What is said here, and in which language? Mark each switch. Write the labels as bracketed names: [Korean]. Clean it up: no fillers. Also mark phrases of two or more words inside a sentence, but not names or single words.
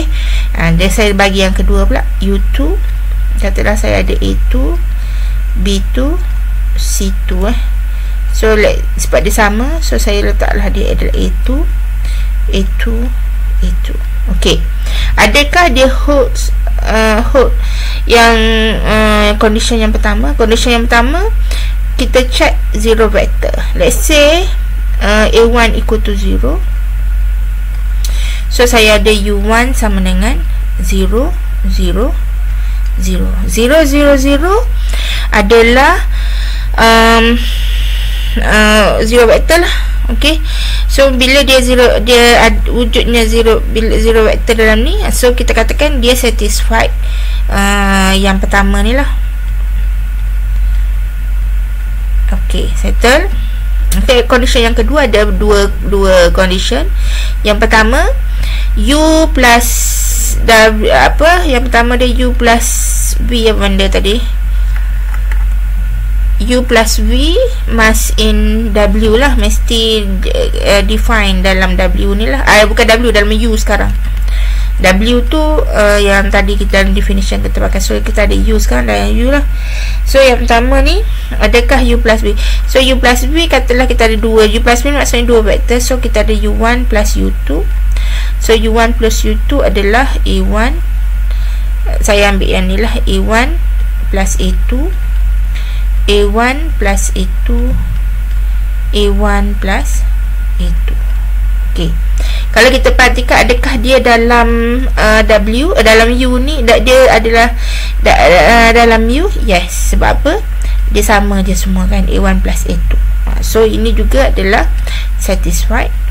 [Malay] Dia saya bagi yang kedua pula, U2. Katalah saya ada A2 B2 C2 So sebab dia sama, so saya letaklah dia adalah A2 Okey. Adakah dia hold yang condition yang pertama? Condition yang pertama kita check [English] zero vector. Let's say A1 equal to 0. [Malay] So saya ada U1 sama dengan 0 0 0 0 0 adalah [English] zero vector [Malay] lah. Okey. So bila dia zero, dia wujudnya zero, bila [English] zero vector [Malay] dalam ni, so kita katakan dia satisfied yang pertama ni lah. Okey, settle. Okay, condition yang kedua ada dua condition. Yang pertama U plus W, yang pertama dia U plus V, apa benda tadi, [English] U plus V must in W [Malay] lah, mesti define dalam W ni lah. Bukan W, dalam U sekarang. W tu yang tadi kita dalam definition kita pakai. So kita ada U sekarang, dalam U lah. So yang pertama ni, adakah U plus V? So U plus V, katalah kita ada dua. U plus V maksudnya dua vektor. So kita ada U1 plus U2. So U1 plus U2 adalah A1. Saya ambil yang ni lah, A1 plus A2, A1 plus A2, A1 plus A2. Okey. Kalau kita perhatikan, adakah dia dalam W, dalam U ni, dia adalah dalam U? Yes. Sebab apa? Dia sama je semua kan, A1 plus A2. So ini juga adalah satisfied.